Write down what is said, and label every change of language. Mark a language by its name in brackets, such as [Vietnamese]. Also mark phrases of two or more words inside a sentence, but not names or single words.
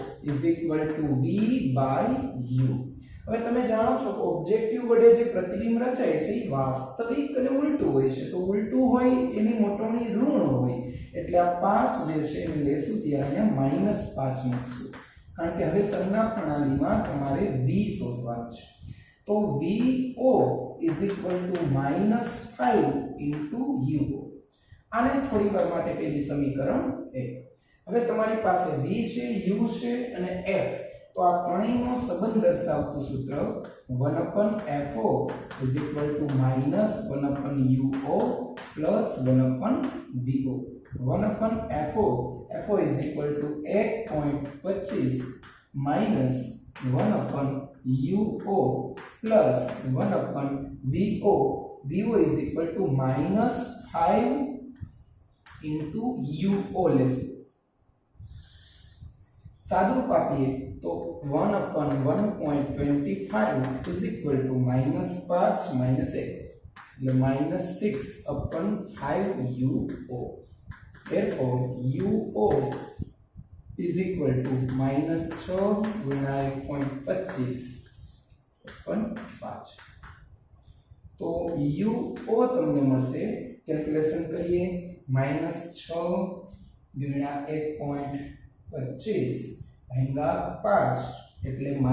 [Gujarati] = V/U હવે તમે જાણો છો કે ઓબ્જેક્ટિવ વડે જે પ્રતિબિંબ રચાય છે એ વાસ્તવિક અને ઉલટું હોય છે તો ઉલટું હોય એની મોટવણી ઋણ હોય એટલે આ 5 જે છે એને લેશું ત્યારે અહીંયા -5 મૂકશું કારણ કે હવે સંજ્ઞા પ્રણાલીમાં તમારે V શોધવાનું છે તો VO = -5 * UO આને થોડી વાર માટે કહી સમીકરણ 1 હવે તમારી પાસે v છે u છે અને f તો આ ત્રણેયનો સંબંધ દર્શાવતું સૂત્ર 1/fo = [English] -1/uo + 1/vo 1/fo fo = 1.25 -1/uo plus 1/vo vo is equal to -5 into uo [Gujarati] લેશું સાદુરૂપ આપીએ તો [English] 1/1.25 is equal to -5 -1 એટલે -6/5uo therefore uo is equal to -6 ગુણ્યા [Gujarati] 1.25/5 તો uo તમને મળશે કેલ્ક્યુલેશન કરીએ -6 ગુણ્યા 1.25 ભાગ્યા 5 એટલે